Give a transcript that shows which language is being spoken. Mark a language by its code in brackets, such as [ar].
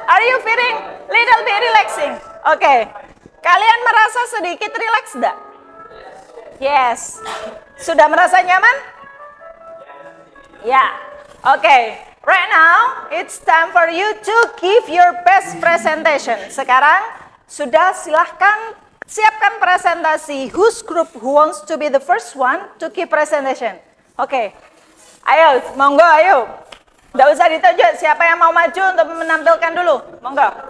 [en] Are you feeling little bit relaxing? [id] Okay. Kalian merasa sedikit relax enggak? Yes. Sudah merasa nyaman? Ya. [en] Okay, right now it's time for you to give your best presentation. [id] Sekarang sudah silahkan siapkan presentasi. [en] Whose group who wants to be the first one to give presentation? [id] Okay, ayo, monggo ayo. Nggak usah ditunjuk, siapa yang mau maju untuk menampilkan dulu, monggo.